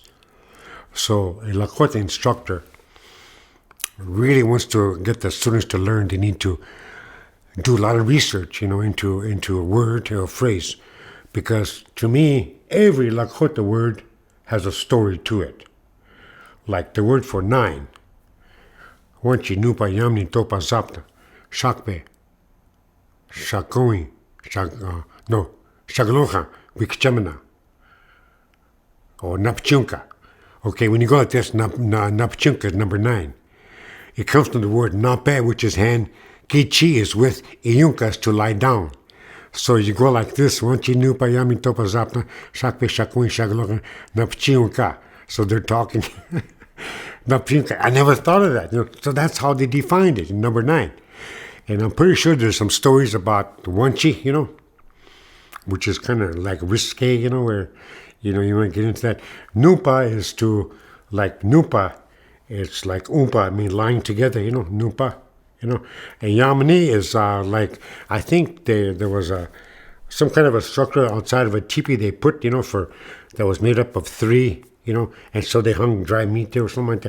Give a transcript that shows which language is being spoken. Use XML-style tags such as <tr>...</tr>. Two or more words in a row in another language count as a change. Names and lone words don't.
<en>So a Lakota instructor really wants to get the students to learn. They need to do a lot of research, into a word or a phrase. Because to me, every Lakota word has a story to it. Like the word for 9.</en> <lkt>Wanchi nupa yamni topa zapta. Shakpe. Shakoi. Shaglocha. Wikchamana.</lkt> <en>Or napchunka. Okay, when you go like this, napchunka is number 9. It comes from the word nape, which is hand. Kichi is with, iyunka is to lie down. So you go like this,</en> <lkt>wanchi nupa yami topa zapna, shakpe shakui shagloka, napchiunka.</lkt> <en>So they're talking, napchiunka. I never thought of that. So that's how they defined it in number 9. And I'm pretty sure there's some stories about Wanchi, which is kind of like risque, where, you might get into that. Nupa is to, like Nupa, it's like Oompa, I mean lying together, Nupa, And Yamani is like, I think there was some kind of a structure outside of a teepee they put, that was made up of three, and so they hung dry meat there or something like that.</en>